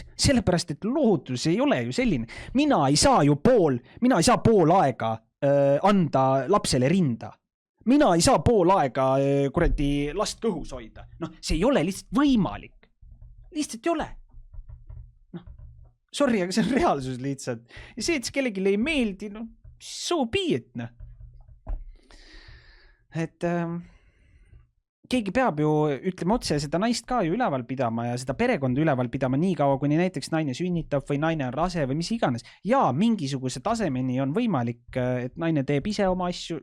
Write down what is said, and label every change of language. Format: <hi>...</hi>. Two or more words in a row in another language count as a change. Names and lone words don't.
<et>Sellepärast, et loodus ei ole ju selline. Mina ei saa pool aega anda lapsele rinda. Mina ei saa pool aega kuradi last kõhus hoida. See ei ole lihtsalt võimalik. Lihtsalt ei ole. Sorry, aga see on reaalsus lihtsalt. Ja see, et kellelegi ei meeldi,</et> <en>no so be it,</en> <et>noh. Et keegi peab ju, ütleme otse, seda naist ka ju üleval pidama ja seda perekonda üleval pidama nii kaua, kuni näiteks naine sünnitab või naine on rase või mis iganes. Ja mingisuguse tasemeni on võimalik, et naine teeb ise oma asju.</et>